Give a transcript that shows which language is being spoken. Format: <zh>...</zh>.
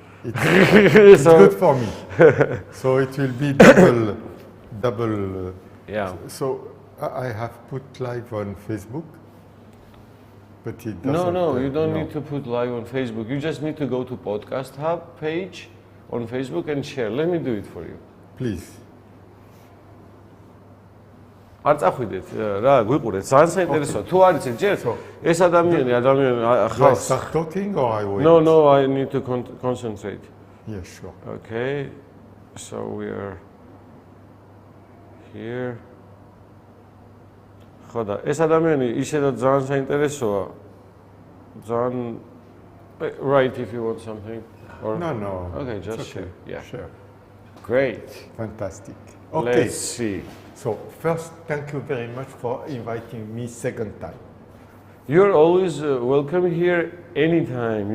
<en>It's good for me. So it will be double. Yeah. So I have put live on Facebook, but it doesn't. No, you don't need to put live on Facebook. You just need to go to Podcast Hub page on Facebook and share. Let me do it for you. Please.</en> <ka>არ წახვიდეთ რა, გვიყურეთ. ძალიან საინტერესოა. თუ არ იცით ჯერ ეს ადამიანი ხალხს</ka> <en>Start talking or I wait? No, I need to concentrate. Yeah, sure. Okay. So we are here.</en> <ka>ხო და ეს ადამიანი ისედაც ძალიან საინტერესოა. ძალიან</ka> <en>right if you want something or No. Okay, just okay. share. Yeah. Sure. Great. Fantastic. Okay. Let's see. So first, thank you very much for inviting me second time. You're always welcome here anytime.</en>